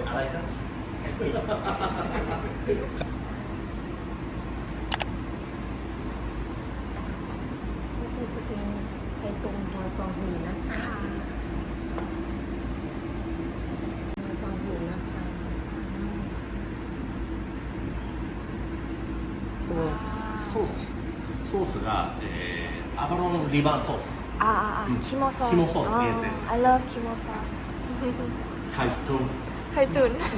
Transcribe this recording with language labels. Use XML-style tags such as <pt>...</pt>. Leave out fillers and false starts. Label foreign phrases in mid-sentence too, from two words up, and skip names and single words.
<th>อะไรนะ ไข่ตุ๋น ก็คือจะเป็นไข่ตุงหอยกองหูนะคะ ค่ะ หอยกองหูนะคะ</th> <ja>このソースが、アバロンリバーソース อ่า キモソースキモソース</ja> <th>อ๋อ</th> <en>yes yes I love</en> <ja>キモソース</ja> <th>ไข่ตุ๋น ไข่ตุ๋น</th>